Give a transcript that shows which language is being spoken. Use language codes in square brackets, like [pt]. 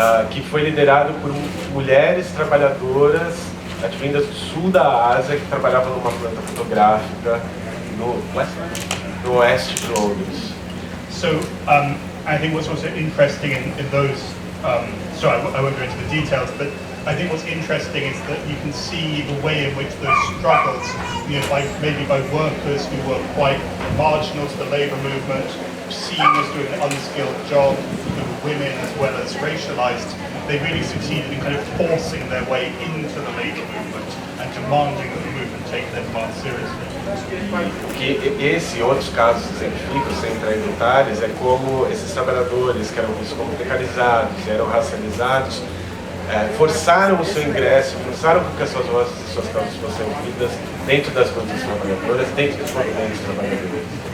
[pt] que foi liderado por mulheres trabalhadoras advindas do sul da Ásia que trabalhavam numa planta fotográfica no oeste de Londres. [en] So I think what's also interesting in those, so I won't go into the details, but I think what's interesting is that you can see the way in which those struggles, maybe by workers who were quite marginal to the labour movement, seen as doing an unskilled job, who were women as well as racialised, they really succeeded in kind of forcing their way into the labour movement and demanding that the movement take their demands seriously. [pt] O que esse e outros casos exemplificam, sem entrar em detalhes, é como esses trabalhadores que eram vistos como precarizados, eram racializados, forçaram o seu ingresso, forçaram que as suas vozes e suas causas fossem ouvidas dentro das lutas trabalhadoras, dentro dos movimentos trabalhadores.